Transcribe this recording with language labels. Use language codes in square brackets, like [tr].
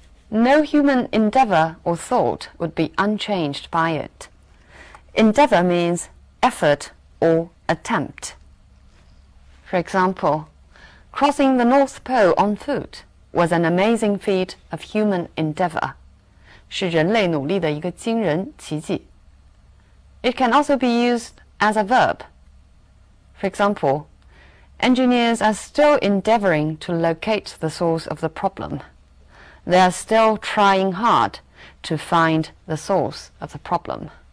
[en] No human endeavor or thought would be unchanged by it. Endeavor means effort or attempt. For example, crossing the North Pole on foot was an amazing feat of human endeavor. [zh] 是人类努力的一个惊人奇迹。 [en] It can also be used as a verb. For example, engineers are still endeavoring to locate the source of the problem. They are still trying hard to find the source of the problem.